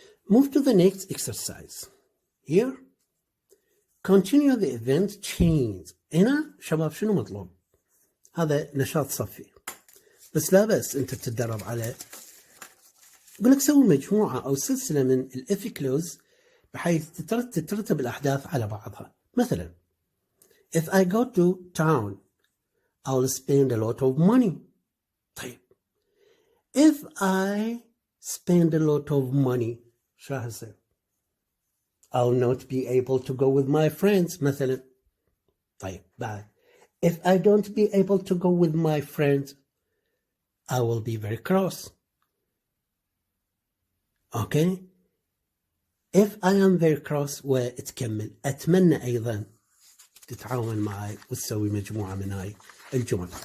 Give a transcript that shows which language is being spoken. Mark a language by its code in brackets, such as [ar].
[en] Move to the next exercise. Here continue the event chains. [ar] هنا شباب شنو مطلوب؟ هذا نشاط صفي بس لا بأس أنت تتدرب على أقول لك سوي مجموعة أو سلسلة من الإف كلوز بحيث تترتب الأحداث على بعضها. [en] مثلا if I go to town I will spend a lot of money. [ar] طيب [en] if I spend a lot of money [ar] شو راح يصير؟ [en] I'll not be able to go with my friends مثلا. [ar] طيب بعد [en] if I don't be able to go with my friends I will be very cross. Okay. if I am very cross [ar] وتكمل أتمنى أيضا تتعاون معي وتسوي مجموعة من هاي الجمل.